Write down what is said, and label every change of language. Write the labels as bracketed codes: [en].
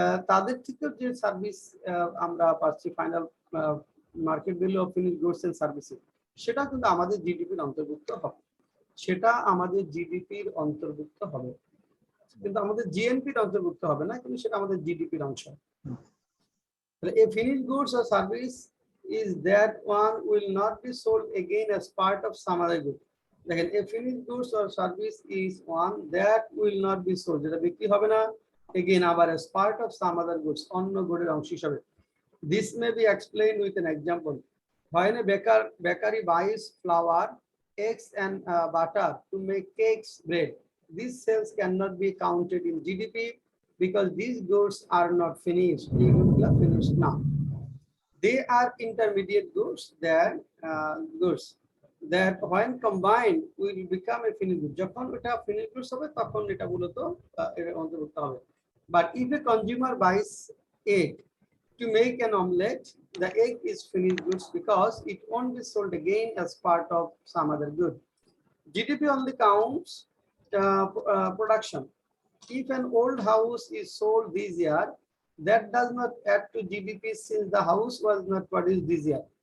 [bn] তাদের থেকেও যে সার্ভিস আমরা পাচ্ছি, [en] final market value of finish goods and services, [bn] সেটা কিন্তু আমাদের জিডিপির অন্তর্ভুক্ত হবে, সেটা আমাদের জিডিপির অন্তর্ভুক্ত হবে, কিন্তু আমাদের জিএনপির অন্তর্ভুক্ত হবে না, কিন্তু সেটা আমাদের জিডিপির অংশ। [en] A finished goods or service is that one will not be sold again as part of some other good. [bn] দেখেন, [en] a finished goods or service is one that will not be sold, [bn] যেটা বিক্রি হবে না [en] again [bn] আবার [en] as part of some other goods, [bn] অন্য গুডের অংশ হিসাবে। [en] This may be explained with an example. When a bakery buys flour, eggs and butter to make cakes, bread, these sales cannot be counted in GDP because these goods are not finished. Finished now. They are intermediate goods than goods. that when combined will become a finished good. [bn] যখন এটা finished goods হবে তখন এটা মূলত এর অন্তর্ভুক্ত হবে। [en] But if a consumer buys egg to make an omelette, the egg is finished goods because it won't be sold again as part of some other good. GDP only counts production. If an old house is sold this year, that does not add to GDP since the house was not produced this year.